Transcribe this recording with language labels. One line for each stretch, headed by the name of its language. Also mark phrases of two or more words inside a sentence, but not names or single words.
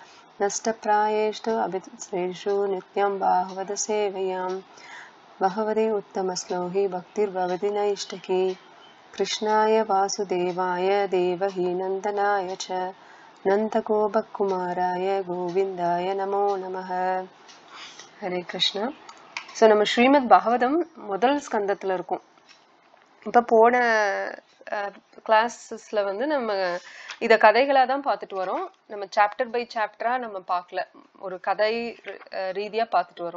Sanskrit: नष्टप्रायेषु अभिश्रेषु नित्यं भागवत सेवयां भगवती उत्तमश्लोकी भक्तिर्भवति नैष्ठिकी। कृष्णाय वासुदेवाय देवकी नन्दनाय च नन्दगोपकुमाराय गोविन्दाय नमो नमः। हरे कृष्णा।
Tamil: ஸோ நம்ம ஸ்ரீமத் பாகவதம் முதல் ஸ்கந்தத்தில் இருக்கோம். இப்போ போன கிளாஸஸில் வந்து நம்ம இதை கதைகளாக தான் பார்த்துட்டு வரோம். நம்ம
English: chapter by chapterஆக
Tamil: நம்ம பார்க்கல, ஒரு கதை ரீதியாக பார்த்துட்டு வரோம்.